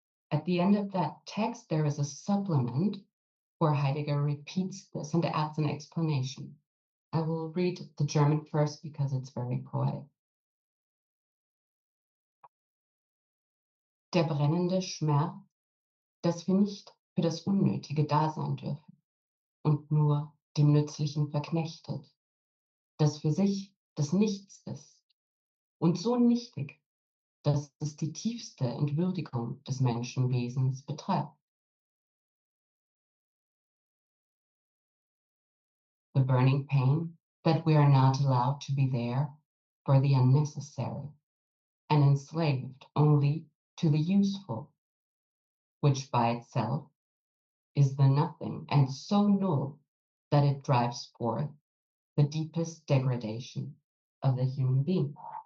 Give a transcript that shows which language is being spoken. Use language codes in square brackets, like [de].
[en] At the end of that text, there is a supplement where Heidegger repeats this and adds an explanation. I will read the German first because it's very poetic. [de] Der brennende Schmerz, dass wir nicht für das Unnötige da sein dürfen und nur dem Nützlichen verknechtet, das für sich das Nichts ist und so nichtig, dass es die tiefste Entwürdigung des Menschenwesens betreibt. [en] The burning pain that we are not allowed to be there for the unnecessary and enslaved only to the useful, which by itself is the nothing and so null that it drives forth the deepest degradation of the human being.